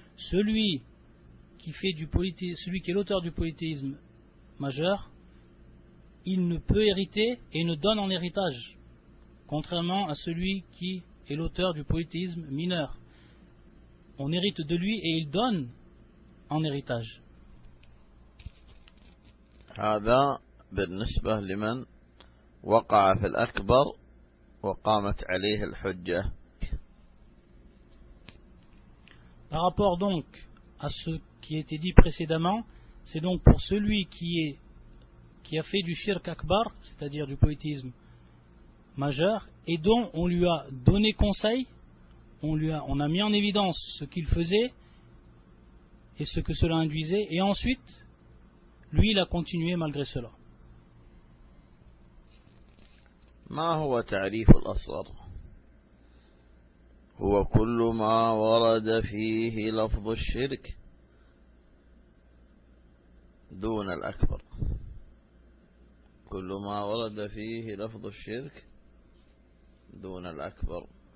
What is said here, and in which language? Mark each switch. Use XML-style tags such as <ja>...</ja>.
<fr>Celui qui est l'auteur du polythéisme majeur, il ne peut hériter et ne donne en héritage, contrairement à celui qui est l'auteur du polythéisme mineur. On hérite de lui et il donne en héritage.</fr> <ar>هذا بالنسبة لمن وقع في الأكبر وقامت عليه الحجة.</ar> <fr>Par rapport donc à ce qui a été dit précédemment, c'est donc pour celui qui a fait du shirk akbar, c'est-à-dire du polythéisme majeur, et dont on lui a donné conseil, on a mis en évidence ce qu'il faisait et ce que cela induisait, et ensuite lui il a continué malgré cela.</fr> <ar>ما هو تعريف الأصغر؟ هو كل ما ورد فيه لفظ الشرك دون الأكبر. كل ما ورد فيه لفظ الشرك دون الأكبر.</ar>